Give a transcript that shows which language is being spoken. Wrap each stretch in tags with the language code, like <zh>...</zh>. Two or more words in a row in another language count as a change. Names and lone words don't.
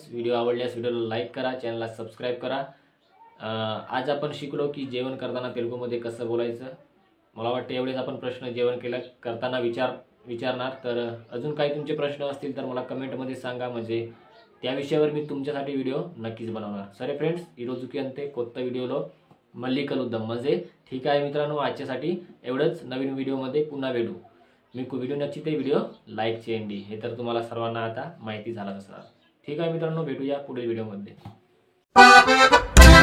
<mr>व्हिडिओ आवडल्यास व्हिडिओला लाईक करा, चॅनलला सबस्क्राईब करा. आज आपण शिकलो की जेवण करताना तेलुगूमध्ये कसं बोलायचं. मला वाटतं एवढेच आपण प्रश्न जेवण केलं करताना विचारणार. तर अजून काही तुमचे प्रश्न असतील तर मला कमेंटमध्ये सांगा, म्हणजे त्या विषयावर मी तुमच्यासाठी व्हिडिओ नक्कीच बनवणार.</mr> <te>సరే ఫ్రెండ్స్ ఈ రోజుకి అంతే. కొత్త వీడియోలో మళ్ళీ కలుద్దాం.</te> <mr>म्हणजे ठीक आहे मित्रांनो आजच्यासाठी एवढंच. नवीन व्हिडिओमध्ये पुन्हा भेटू.</mr> <te>మీకు व्हिडिओ नచ్చితే व्हिडिओ लाईक చేయండి.</te> <mr>हे तर तुम्हाला सर्वांना आता माहिती झालं असणार. ठीक आहे मित्रांनो भेटूया पुढील व्हिडिओमध्ये.</mr>